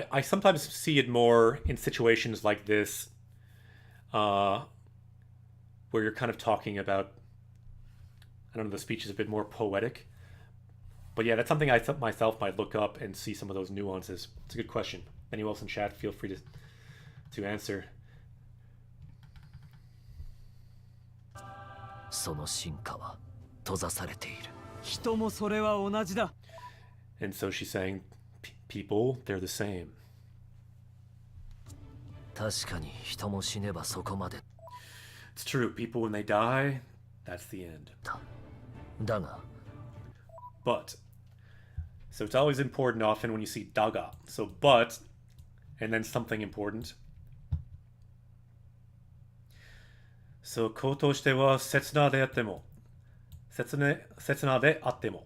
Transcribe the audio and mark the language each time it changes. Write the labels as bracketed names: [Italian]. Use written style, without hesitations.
[English] I sometimes see it more in situations like this, where you're kind of talking about, I don't know, the speech is a bit more poetic. But yeah, that's something I myself might look up and see some of those nuances. It's a good question. Anyone else in chat, feel free to answer. [Japanese] その進化は閉ざされている。人もそれは同じだ。 [English] And so she's saying, people, they're the same. [Japanese] 確かに人も死ねばそこまで [English] It's true. People, when they die, that's the end. [Japanese] だ。だが [English] But. So it's always important often when you see daga. So but, and then something important. [Japanese] So koto shite wa setsuna de atte mo. Setsuna de atte mo.